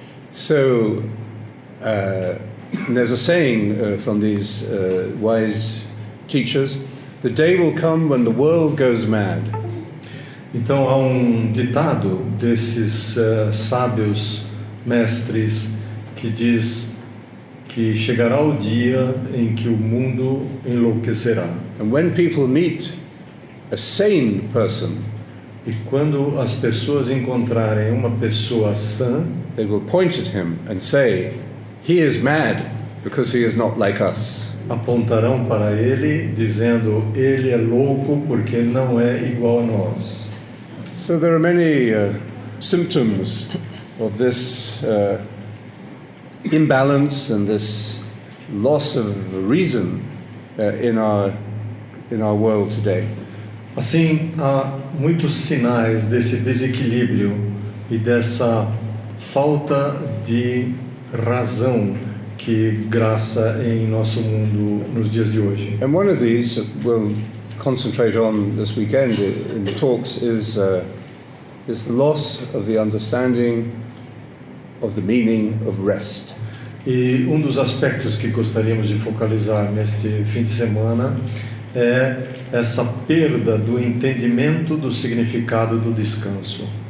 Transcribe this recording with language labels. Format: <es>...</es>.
<en>So there's a saying from these wise teachers: the day will come when the world goes mad.</en> <pt>Então há ditado desses sábios mestres que diz que chegará o dia em que o mundo enlouquecerá.</pt> <en>And when people meet a sane person,</en> <pt>E quando as pessoas encontrarem uma pessoa sã,</pt> <en>they will point at him and say, "He is mad because he is not like us."</en> <pt>apontarão para ele, dizendo: ele é louco porque não é igual a nós.</pt> <en>So there are many symptoms of this imbalance and this loss of reason in our world today.</en> <pt>Assim, há muitos sinais desse desequilíbrio e dessa falta de razão que graça em nosso mundo nos dias de hoje.</pt> <en>And one of these we'll concentrate on this weekend in the talks is the loss of the understanding of the meaning of rest.</en> <pt>E um dos aspectos que gostaríamos de focalizar neste fim de semana é essa perda do entendimento do significado do descanso.</pt>